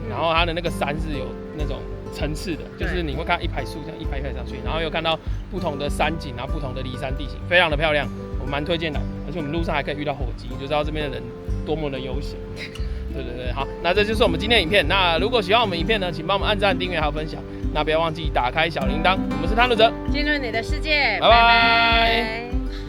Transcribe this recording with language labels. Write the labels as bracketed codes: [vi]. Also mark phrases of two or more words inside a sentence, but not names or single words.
[zh] 然後它的那個山是有那種層次的，就是你會看一排樹這樣一排一排上去，然後又看到不同的山景，然後不同的離山地形，非常的漂亮，我蠻推薦的。而且我們路上還可以遇到火雞，你就知道這邊的人多麼的悠閒。对，好，那這就是我們今天的影片。那如果喜歡我們影片呢，請幫我們按讚、訂閱還有分享。那不要忘記打開小鈴鐺。我們是探路者，進入你的世界，拜拜。